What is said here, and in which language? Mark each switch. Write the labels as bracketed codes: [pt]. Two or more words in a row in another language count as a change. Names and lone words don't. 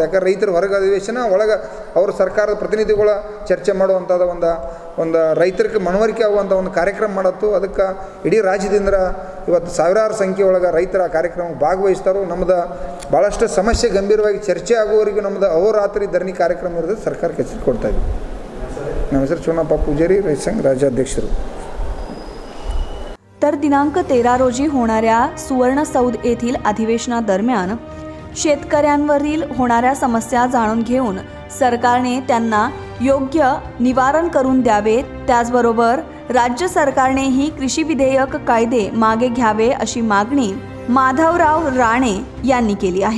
[kn] ಯಾಕಂದ್ರೆ ರೈತರ ಹೊರಗೆ ಅಧಿವೇಶನ ಒಳಗೆ ಅವರು ಸರ್ಕಾರದ ಪ್ರತಿನಿಧಿಗಳ ಚರ್ಚೆ ಮಾಡುವಂಥದ್ದು ಒಂದು ರೈತರಿಗೆ ಮನವರಿಕೆ ಆಗುವಂಥ ಒಂದು ಕಾರ್ಯಕ್ರಮ ಮಾಡತ್ತು. ಅದಕ್ಕೆ ಇಡೀ ರಾಜ್ಯದಿಂದ ಇವತ್ತು ಸಾವಿರಾರು ಸಂಖ್ಯೆ ಒಳಗೆ ರೈತರ ಕಾರ್ಯಕ್ರಮಕ್ಕೆ ಭಾಗವಹಿಸ್ತಾರೋ. ನಮ್ಮದು ಭಾಳಷ್ಟು ಸಮಸ್ಯೆ ಗಂಭೀರವಾಗಿ ಚರ್ಚೆ ಆಗುವವರೆಗೂ ನಮ್ಮದು ಅಹೋರಾತ್ರಿ ಧರಣಿ ಕಾರ್ಯಕ್ರಮ ಇರೋದು ಸರ್ಕಾರಕ್ಕೆ ಹೆಸರು ಕೊಡ್ತಾ ಇದ್ವಿ. ನಮ್ಮ ಹೆಸರು ಚುನ್ನಪ್ಪ ಪೂಜಾರಿ, ರೈತ ಸಂಘ ರಾಜ್ಯಾಧ್ಯಕ್ಷರು. [mr] तर दिनांक 13 रोजी होणाऱ्या सुवर्णसौध येथील अधिवेशनादरम्यान शेतकऱ्यांवरील होणाऱ्या समस्या जाणून घेऊन सरकारने त्यांना योग्य निवारण करून द्यावे. त्याचबरोबर राज्य सरकारनेही कृषी विधेयक कायदे मागे घ्यावे अशी मागणी माधवराव राणे यांनी केली आहे.